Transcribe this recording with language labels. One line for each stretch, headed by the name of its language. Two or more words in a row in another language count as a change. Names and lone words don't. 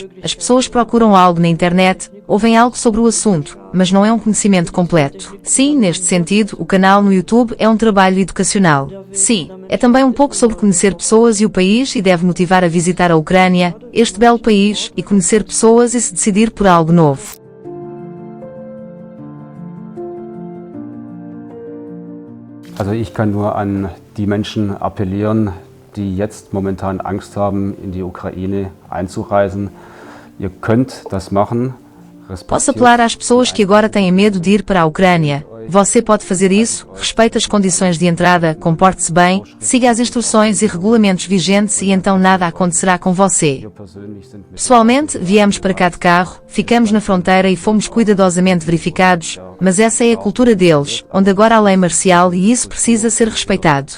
Portuguese: As pessoas procuram algo na internet, ouvem algo sobre o assunto, mas não é um conhecimento completo. Sim, neste sentido, o canal no YouTube é um trabalho educacional. Sim, é também um pouco sobre conhecer pessoas e o país e deve motivar a visitar a Ucrânia, este belo país, e conhecer pessoas e se decidir por algo novo.
German: Also ich kann nur an die Menschen appellieren, die jetzt momentan Angst haben, in die Ukraine einzureisen. Ihr könnt das machen.
Portuguese: Posso apelar às pessoas que agora têm medo de ir para a Ucrânia. Você pode fazer isso, respeite as condições de entrada, comporte-se bem, siga as instruções e regulamentos vigentes e então nada acontecerá com você. Pessoalmente, viemos para cá de carro, ficamos na fronteira e fomos cuidadosamente verificados, mas essa é a cultura deles, onde agora há lei marcial e isso precisa ser respeitado.